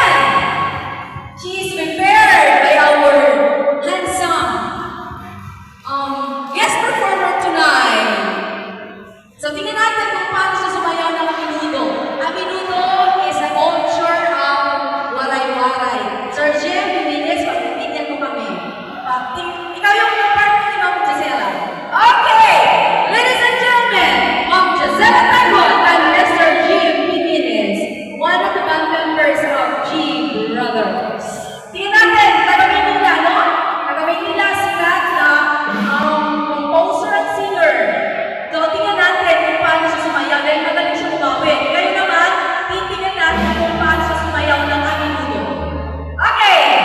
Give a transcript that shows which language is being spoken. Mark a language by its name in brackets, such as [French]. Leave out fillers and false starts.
[English] And she is prepared by our handsome guest performer tonight. [Filipino] So tingnan natin kung paano siya sumayaw ng Aminudo. [English] Aminudo is a culture of waray-waray. [Filipino] Sir Jim, Jimenez, pagtitignan mo kami. Ikaw yung partner ni Ma'am Gisela. Okay! [English] Ladies and gentlemen, Ma'am Gisela Tagon and Mr. Jim Jimenez, one of the band members of G Brothers. [Filipino] Tingnan natin, tagamin nila, no? Tagamin nila sikat na composer at singer. So, tingnan natin kung paano siya sumayaw dahil magaling siya umawit. Ngayon naman, titingnan natin kung paano siya sumayaw ng Aminudo. Okay!